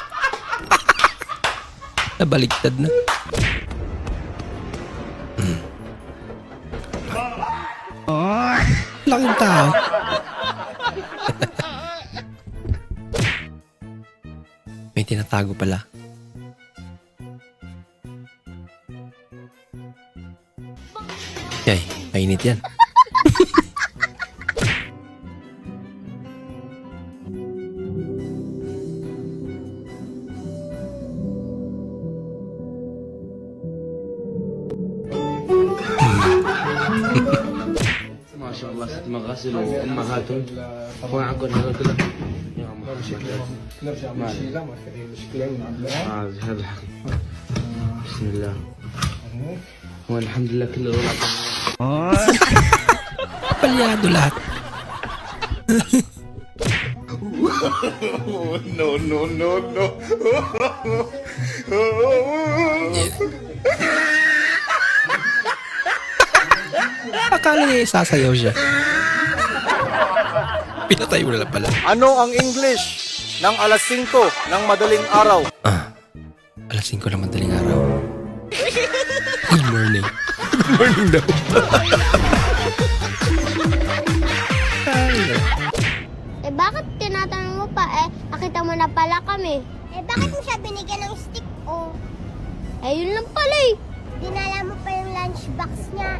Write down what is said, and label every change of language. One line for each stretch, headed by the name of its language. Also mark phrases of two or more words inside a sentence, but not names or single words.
Filipino: Nabaligtad na. Laking tao. May tinatago pala. Yay, mainit yan.
Arabic: ما شاء الله ست مغاسل وامهاتهم وعقل هذا كله يا عم نرجع من الشيلة ما في أي مشكلة ونعملها. هذا الحكي بسم الله والحمد لله كله ولع
Filipino: Palyado lahat.
English: No, no, no, no.
Filipino: Akala niya sasayaw siya. Pinatay mo na lang pala. Ano ang English ng alas 5 ng madaling araw? Alas 5 na madaling araw.
English: Good morning. Good morning daw.
Filipino: Eh bakit tinatanong mo pa? Nakita mo na pala kami. Bakit mo siya binigyan ng stick? Yun lang pala Dinala mo pa yung lunchbox niya.